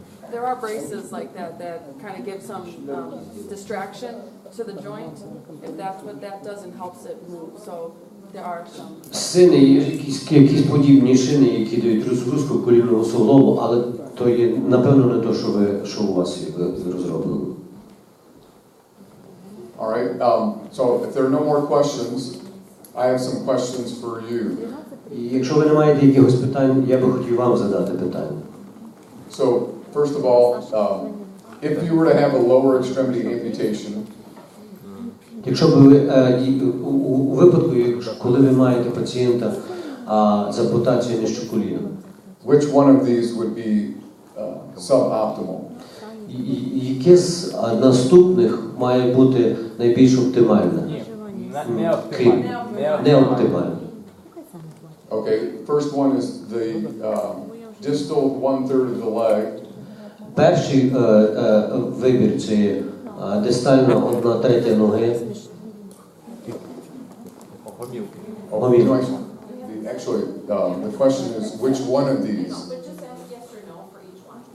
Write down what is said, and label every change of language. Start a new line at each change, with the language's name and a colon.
English: There are braces like that kind of give some distraction to the joint, if that's what that does and helps it move. So there are some.
Ukrainian: Шини, якісь подібні шини, які дають розгрузку колінного суглобу, але то є, напевно, не те, що у вас є розроблено.
English: All right. So if there are no more questions, I have some questions for you.
Ukrainian: І якщо ви не маєте якихось питань, я би хотів вам задати питання.
English: So first of all, if you were to have a lower extremity amputation,
Ukrainian: Якщо б ви у випадку, коли ви маєте пацієнта з ампутацією нижче коліна,
English: which one of these would be suboptimal?
Ukrainian: яке з наступних має бути найбільш оптимальне? Не оптимальне.
English: Okay, first one is the distal 1/3 of the leg.
Ukrainian: Перший вибір – це дистальна 1/3 ноги. Гомілки.
English: Actually, the question is which one of these? But just ask yes or no for each one.